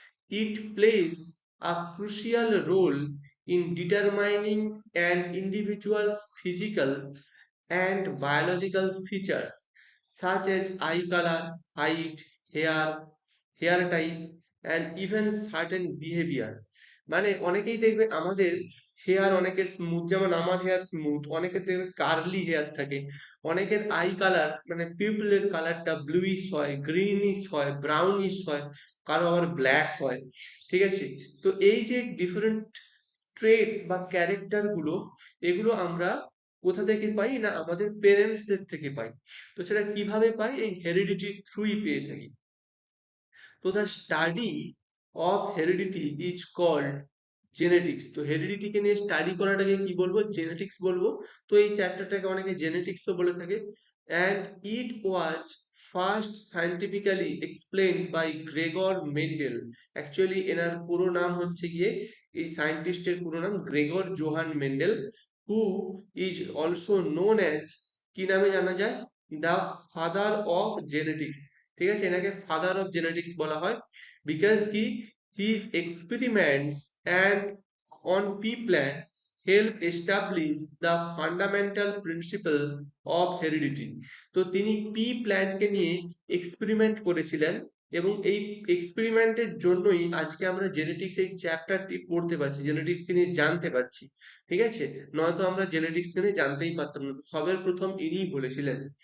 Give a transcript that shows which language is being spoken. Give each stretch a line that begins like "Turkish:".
English: It plays a crucial role in determining an individual's physical and biological features such as eye color, height, hair type, and even certain behavior.
Bangla: মানে অনেকেই দেখবে আমাদের hair অনেকের smooth, যেমন আমার hair smooth, অনেকের দেখবে curly hair থাকে, অনেকের আই কালার মানে পিউপিলের কালারটা ব্লুইশ হয়, গ্রিনিশ হয়, ব্রাউনিশ হয়, কারো আবার ব্ল্যাক হয়। ঠিক আছে, তো এই যে ডিফারেন্ট ট্রেটস বা ক্যারেক্টার গুলো, এগুলো আমরা কোথা থেকে পাই? না আমাদের পেরেন্টসদের থেকে পাই। তো সেটা কিভাবে পাই? এই হেরিডিটির থ্রুই পেয়ে থাকি।
English: তো the study of heredity is called genetics.
Bangla: তো হেরিডিটিকে নিয়ে স্টাডি করাটাকে কি বলবো? জেনেটিক্স বলবো। তো এই চ্যাপ্টারটাকে অনেকে জেনেটিক্সও বলে থাকে।
English: and it was first scientifically explained by Gregor Mendel.
Bangla: Actually এনার পুরো নাম হচ্ছে গিয়ে, এই সায়েন্টিস্টের পুরো নাম Gregor Johann Mendel,
English: who is also known as,
Bangla: কি নামে জানা যায়?
English: The father of genetics.
Bangla: ঠিক আছে, এনাকে ফাদার অফ জেনেটিক্স বলা হয়
English: Because কি his experiments and on pea plant help establish the fundamental principle of heredity.
Bangla: তো তিনি পি প্ল্যান্টকে নিয়ে এক্সপেরিমেন্ট করেছিলেন এবং এই এক্সপেরিমেন্টের জন্যই আজকে আমরা জেনেটিক্স এই চ্যাপ্টারটি পড়তে পারছি, জেনেটিক্সকে নিয়ে জানতে পারছি। ঠিক আছে, নয়তো আমরা জেনেটিক্স নিয়ে জানতেই পারতাম না। সবের প্রথম ইনিই বলেছিলেন।